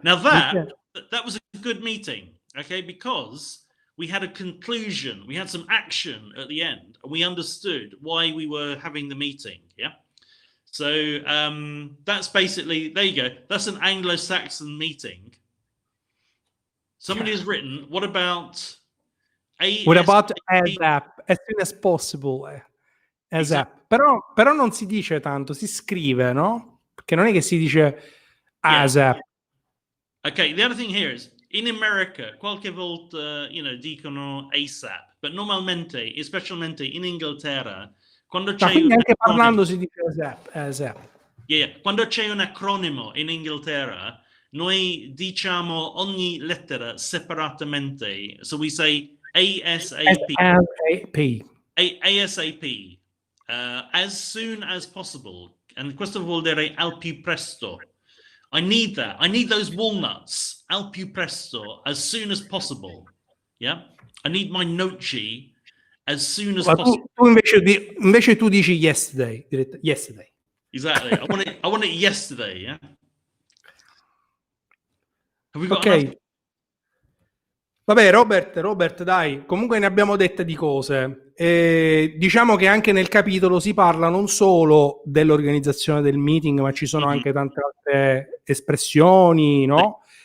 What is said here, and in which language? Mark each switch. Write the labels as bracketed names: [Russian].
[English] Now that was a good meeting, okay, because we had a conclusion, we had some action at the end, and we understood why we were having the meeting. Yeah. So that's basically, there you go. That's an Anglo-Saxon meeting. Somebody has written, what about ASAP, as soon as possible, ASAP. [Italian] Però non si dice tanto, si scrive, no? Perché non è che si dice ASAP. [English] Okay, the other thing here is, in America, [Italian] qualche volta, dicono [English] ASAP, but [Italian] normalmente, specialmente in Inghilterra, quando c'è anche parlando si dice ASAP. Yeah, quando c'è un acronimo in Inghilterra, noi diciamo ogni lettera separatamente. [English] So we say ASAP. ASAP. As soon as possible. And [Italian] questo vuol dire al più presto. [English] I need that. I need those walnuts [Italian] al più presto, [English] as soon as possible. Yeah? I need my noci as soon as possible. [Italian] Tu invece tu dici [English] yesterday. Yesterday. Exactly. I want it yesterday, yeah? Have we got Ok. [Italian] Vabbè, Robert, dai, comunque ne abbiamo dette di cose. Diciamo che anche nel capitolo si parla non solo dell'organizzazione del meeting, ma ci sono anche tante altre espressioni, no?